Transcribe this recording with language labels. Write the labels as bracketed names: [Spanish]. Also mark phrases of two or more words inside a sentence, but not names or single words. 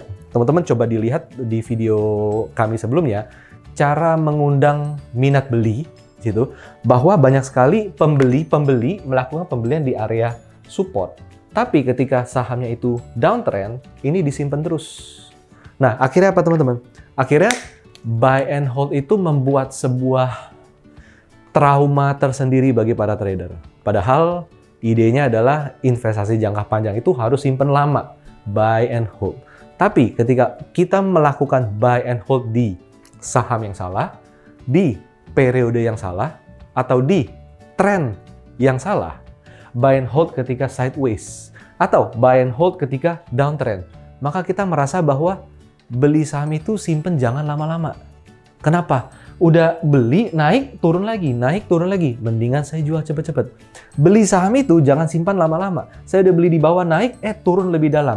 [Indonesian] Teman-teman coba dilihat di video kami sebelumnya, cara mengundang minat beli, gitu, bahwa banyak sekali pembeli melakukan pembelian di area support. Tapi ketika sahamnya itu downtrend, ini disimpan terus. Nah, akhirnya apa teman-teman? Akhirnya [English] buy and hold [Indonesian] itu membuat sebuah trauma tersendiri bagi para trader. Padahal idenya adalah investasi jangka panjang itu harus simpan lama, [English] buy and hold. [Indonesian] Tapi ketika kita melakukan [English] buy and hold [Indonesian] di saham yang salah, di periode yang salah, atau di tren yang salah, [English] buy and hold [Indonesian] ketika sideways, atau [English] buy and hold [Indonesian] ketika downtrend, maka kita merasa bahwa beli saham itu simpen jangan lama-lama. Kenapa? Udah beli, naik, turun lagi, mendingan saya jual cepet-cepet. Beli saham itu jangan simpan lama-lama. Saya udah beli di bawah, naik, turun lebih dalam.